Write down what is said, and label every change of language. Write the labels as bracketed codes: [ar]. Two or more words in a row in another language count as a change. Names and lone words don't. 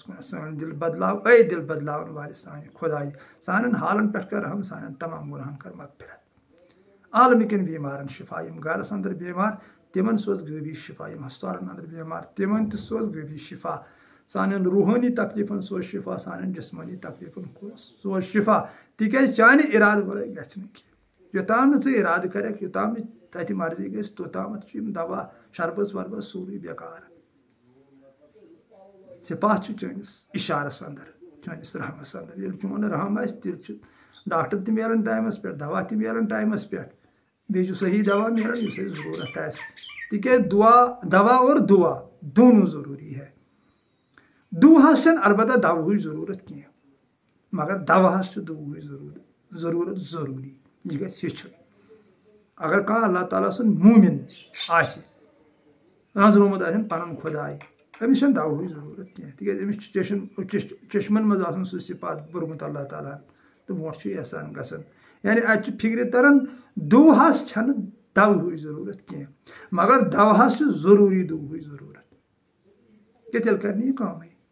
[ks] کُن سٲنۍ دِل بدلاو اے دِل بدلاون والہِ سانہِ خۄدایہِ سانٮ۪ن حالن پٮ۪ٹھ کر رحم سانٮ۪ن تمام گُناہن کر مغفرت عالمٕکٮ۪ن بیمارن شفا یِم گرس انٛدر بیمار تِمن سوز غٲبی شفا یِم ہسپتالن انٛدر بیمار تِمن تہِ سوز غٲبی شفا سانٮ۪ن روحٲنی تکلیٖفن سوز شفا سانٮ۪ن جسمٲنی تکلیٖفن سوز شفا تِکیٛازِ چانہِ ارادٕ ورٲے گژھِ نہٕ کینٛہہ یوٚتام نہٕ ژٕ ارادٕ کرکھ یوٚتام نہٕ تتہِ مرضی گژھِ توٚتامتھ چھِ یِم دوا شربس وربس سورُے بیکار سپاہ چھُ چٲنِس اشارس انٛدر چٲنِس رحمس انٛدر ییٚلہِ چون رحم آسہِ تیٚلہِ چھُ ڈاکٹر تہِ میلان ٹایمس پٮ۪ٹھ دوا تہِ میلان ٹایمس پٮ۪ٹھ بیٚیہِ چھُ صحیح دوا میلان یُس اَسہِ ضروٗرت آسہِ تِکیٛازِ [ur] دوا اور دعا دونوں ضروٗری ہے [ks] دُعاہس چھنہٕ البتہ دوہٕچ ضروٗرت کینٛہہ مگر دواہس چھُ دُعہٕچ ضروٗرت ضروٗری یہِ گژھِ ہیٚچھُن اگر کانٛہہ اللہ تعالیٰ سُنٛد موٗمِن آسہِ نظرومُت آسن پنُن خۄداے أمِس چھنہٕ دوہٕچ ضروٗرت کینٛہہ تِکیٛازِ أمِس چھُ چشمن منٛز آسان سُہ صِفات بوٚرمُت اللہ تعالیٰ ہن تہٕ برونٛٹھ چھُ احسان گژھان یعنی اتہِ چھُ فِکرِ تران دُعاہس چھنہٕ دوہٕچ ضروٗرت کینٛہہ مگر دواہس چھُ ضروٗری دُعہٕچ ضروٗرت کہِ تیٚلہِ کرِ نہٕ یہِ کٲمٕے